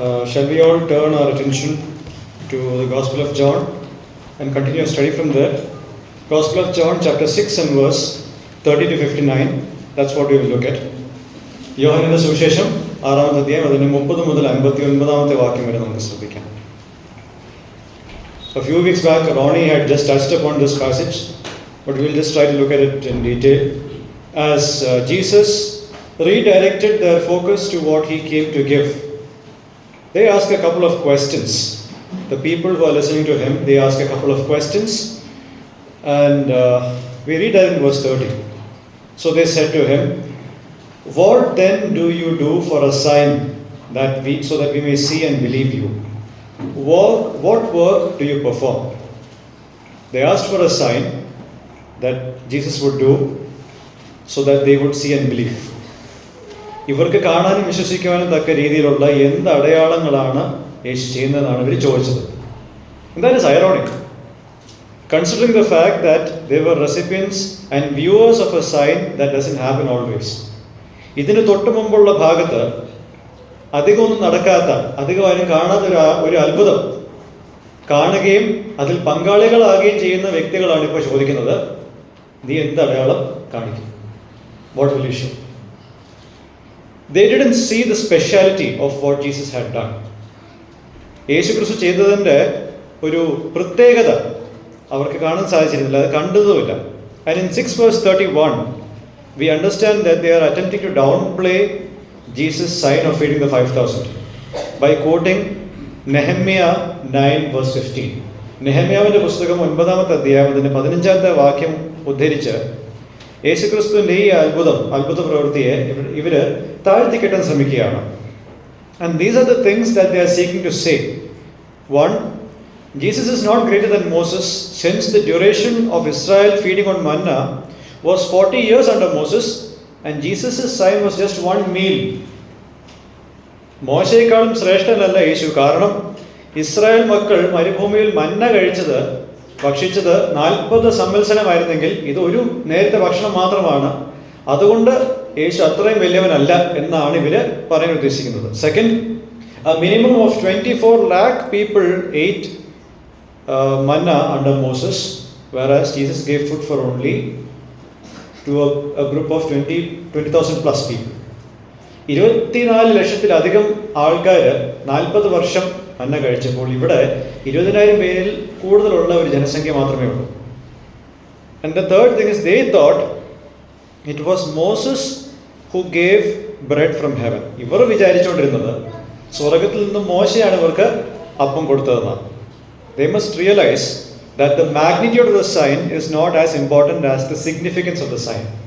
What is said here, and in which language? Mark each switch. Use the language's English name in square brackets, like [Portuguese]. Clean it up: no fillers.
[English] Shall we all turn our attention to the Gospel of John and continue our study from there? Gospel of John, chapter 6 and verse 30 to 59. That's what we will look at. [Malayalam] യോഹന്നാന്റെ സുവിശേഷം 6-ാമത്തെ അധ്യായം അതിന്റെ 30 മുതൽ 59-ാമത്തെ വാക്യം വരെ നമുക്ക് ശ്രദ്ധിക്കാം. [English] A few weeks back, Ronnie had just touched upon this passage, but we will just try to look at it in detail. As Jesus redirected their focus to what he came to give, they asked a couple of questions. The people who are listening to him, they ask a couple of questions, and we read that in verse 30. So they said to him, "What then do you do for a sign so that we may see and believe you? What work do you perform?" They asked for a sign that Jesus would do so that they would see and believe. [Malayalam] ഇവർക്ക് കാണാനും വിശ്വസിക്കുവാനും തക്ക രീതിയിലുള്ള എന്ത് അടയാളങ്ങളാണ് യേശു ചെയ്യുന്നതെന്നാണ് ഇവർ ചോദിച്ചത്. [English] That is ironic, considering the fact that they were recipients and viewers of a sign that doesn't happen always. [Malayalam] ഇതിന് തൊട്ട് മുമ്പുള്ള ഭാഗത്ത് അധികമൊന്നും നടക്കാത്ത, അധികമാരും കാണാത്ത ഒരു അത്ഭുതം കാണുകയും അതിൽ പങ്കാളികളാകുകയും ചെയ്യുന്ന വ്യക്തികളാണ് ഇപ്പോൾ ചോദിക്കുന്നത്, നീ എന്ത് അടയാളം കാണിക്കും? [English] What will you show? They didn't see the speciality of what Jesus had done. [Malayalam] യേശു ക്രിസ്തു ചെയ്തതിൻ്റെ ഒരു പ്രത്യേകത അവർക്ക് കാണാൻ സാധിച്ചിരുന്നില്ല, അത് കണ്ടതുമില്ല. [English] And in 6 verse 31, we understand that they are attempting to downplay Jesus' sign of feeding the 5,000 by quoting Nehemiah 9 verse 15. [Malayalam] നെഹമ്യാവിൻ്റെ പുസ്തകം 9-ാമത്തെ അധ്യായം അതിൻ്റെ 15-ാമത്തെ വാക്യം ഉദ്ധരിച്ച് യേശുക്രിസ്തുവിൻ്റെ ഈ അത്ഭുത പ്രവൃത്തിയെ ഇവര് താഴ്ത്തിക്കെട്ടാൻ ശ്രമിക്കുകയാണ്. [English] And these are the things that they are seeking to say. One, Jesus is not greater than Moses, since the duration of Israel feeding on manna was 40 years under Moses, and Jesus' sign was just one meal. [Malayalam] മോശയെക്കാളും ശ്രേഷ്ഠനല്ല യേശു. കാരണം Israel മക്കൾ മരുഭൂമിയിൽ മന്ന ഭക്ഷിച്ചത് 40 സംവത്സരമായിരുന്നെങ്കിൽ ഇത് ഒരു നേരത്തെ ഭക്ഷണം മാത്രമാണ്. അതുകൊണ്ട് യേശു അത്രയും വലിയവനല്ല എന്നാണ് ഇവര് പറയാൻ ഉദ്ദേശിക്കുന്നത്. [English] Second, a minimum of 24 lakh people ate manna under Moses, whereas Jesus gave food for only to a group of 20,000 plus people. [Malayalam] 24 ലക്ഷത്തിലധികം ആൾക്കാർ 40 വർഷം മന്ന കഴിച്ചപ്പോൾ ഇവിടെ 20,000 പേരിൽ കൂടുതലുള്ള ഒരു ജനസംഖ്യ മാത്രമേ ഉള്ളൂ. [English] And the third thing is, they thought it was Moses who gave bread from heaven. [Malayalam] ഇവർ വിചാരിച്ചുകൊണ്ടിരുന്നത് സ്വർഗത്തിൽ നിന്നും മോശയാണ് ഇവർക്ക് അപ്പം കൊടുത്തതെന്നാണ്. [English] They must realize that the magnitude of the sign is not as important as the significance of the sign.